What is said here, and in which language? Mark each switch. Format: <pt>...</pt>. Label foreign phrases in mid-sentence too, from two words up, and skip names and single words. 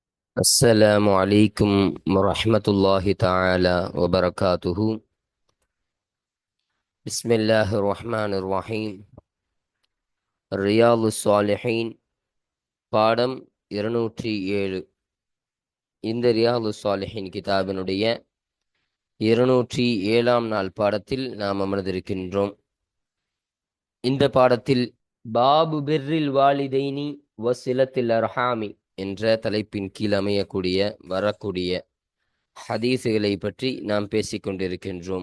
<ar>السلام عليكم ورحمة الله تعالى وبركاته. بسم الله الرحمن الرحيم.</ar> <ta>ரியாலு சாலிஹீன் பாடம் 207. இந்த ரியாலு சாலிஹீன் கிதாபினுடைய 207ஆம் நாள் பாடத்தில் நாம் அமர்ந்திருக்கின்றோம். இந்த பாடத்தில்</ta> <ar>باب بر الوالدين وصلة الأرحام</ar> <ta>என்ற தலைப்பின் கீழ் வரக்கூடிய ஹதீஸுகளை பற்றி நாம் பேசிக்கொண்டிருக்கின்றோம்.</ta>